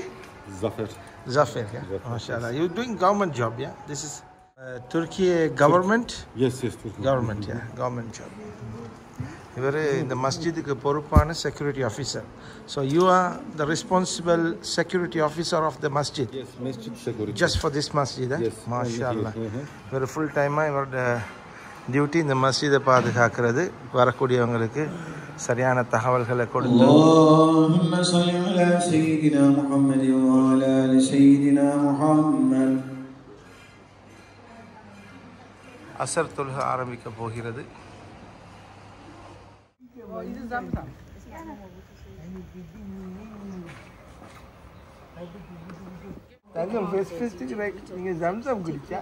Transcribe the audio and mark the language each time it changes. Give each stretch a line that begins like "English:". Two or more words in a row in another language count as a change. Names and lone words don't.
English: Zafir, yeah. MashaAllah. You're doing government job, yeah? This is Turkey government? Yes, Turkey. Government, yeah. Government job.
Tamil: இவர் இந்த மஸ்ஜிதுக்கு பொறுப்பான
English: security officer. So you are the responsible security officer of the masjid. Yes, masjid security. Just for this masjid. Yes.
Tamil: மாஷாஅல்லாஹ். இவர்
English: full time
Tamil: இவரோட டியூட்டி இந்த மஸ்ஜிதை பாதுகாக்கிறது, வரக்கூடியவங்களுக்கு சரியான தகவல்களை கொடுத்து.
Arabic: اللهم صل على سيدنا محمد وعلى آل سيدنا محمد.
Tamil: அசர் தொழுகை ஆரம்பிக்க போகிறது. தங்கம் ஃபெஸ்ட்டுக்கு நீங்கள் ஜம்சம் குடிச்சா?